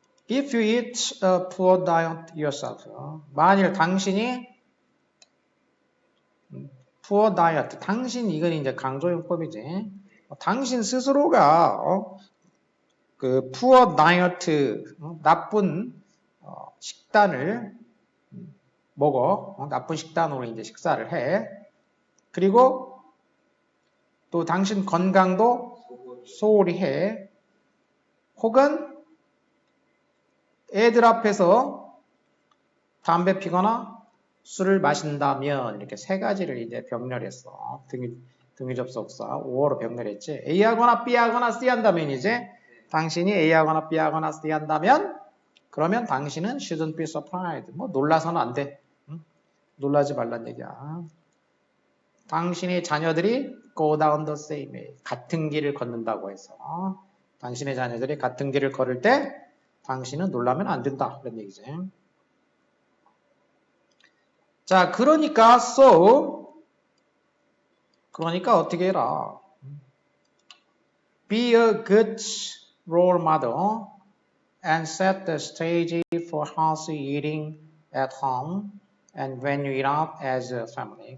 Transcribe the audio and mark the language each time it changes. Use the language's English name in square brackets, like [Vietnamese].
[English] If you eat a poor diet yourself. [Korean] 만일 당신이 poor diet. 당신 이건 이제 강조용법이지. 당신 스스로가 그 poor diet, 나쁜 식단을 먹어. 나쁜 식단으로 이제 식사를 해. 그리고 또 당신 건강도 소홀히 해. 혹은 애들 앞에서 담배 피거나 술을 마신다면 이렇게 세 가지를 이제 병렬했어. 등위접속사 5어로 병렬했지. A하거나 B하거나 C한다면 이제 당신이 A하거나 B하거나 C한다면 그러면 당신은 [English] shouldn't be surprised. [Korean] 뭐 놀라서는 안 돼. 응? 놀라지 말란 얘기야. 당신의 자녀들이 [English] go down the same way. [Korean] 같은 길을 걷는다고 해서 당신의 자녀들이 같은 길을 걸을 때 당신은 놀라면 안 된다. 그런 얘기지. 자, 그러니까 그러니까 어떻게 해라. [English] Be a good role model and set the stage for healthy eating at home and when you eat out as a family.